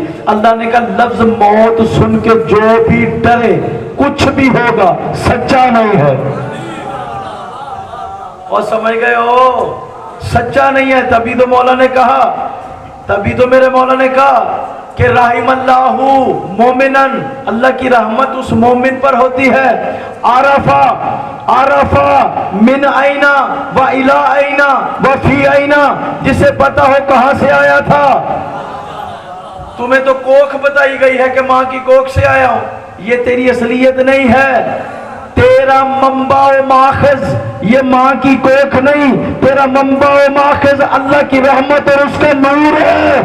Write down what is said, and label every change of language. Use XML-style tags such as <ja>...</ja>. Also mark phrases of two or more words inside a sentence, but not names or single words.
<ur>اللہ نے کہا لفظ موت سن کے جو بھی ڈرے کچھ بھی ہوگا سچا نہیں ہے۔ اور سمجھ گئے ہو سچا نہیں ہے، تبھی تو مولا نے کہا، تبھی تو میرے مولا نے کہا کہ</ur> <ar>رحم اللہ مومنن،</ar> <ur>اللہ کی رحمت اس مومن پر ہوتی ہے،</ur> <ar>عرفا من اینا و الی اینا و فی اینا،</ar> <ur>جسے پتا ہو کہاں سے آیا تھا۔ تمہیں تو کوکھ بتائی گئی ہے کہ ماں کی کوکھ سے آیا ہوں، یہ تیری اصلیت نہیں ہے۔ تیرا منبع و ماخذ یہ ماں کی کوکھ نہیں، تیرا منبع و ماخذ اللہ کی رحمت اور اس کا نور ہے۔</ur>